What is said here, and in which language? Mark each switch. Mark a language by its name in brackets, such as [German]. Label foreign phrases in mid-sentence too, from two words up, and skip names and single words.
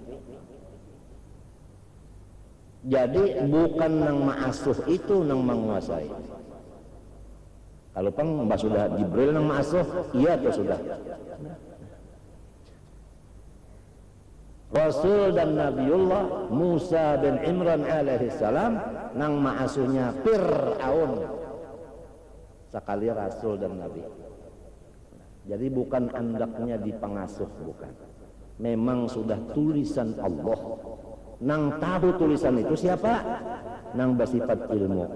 [Banjar] Jadi bukan nang maasuh itu nang menguasai. Kalau pang mbak sudah Jibril nang maasuh, iya atau sudah? Rasul dan Nabiullah Musa bin Imran [Arabic] alaihi salam [Banjar] nang maasuhnya Fir'aun. Sekali Rasul dan Nabi. Jadi bukan andaknya di pengasuh, bukan. Memang sudah tulisan Allah. Nang tahu tulisan itu siapa? Nang bersifat ilmu.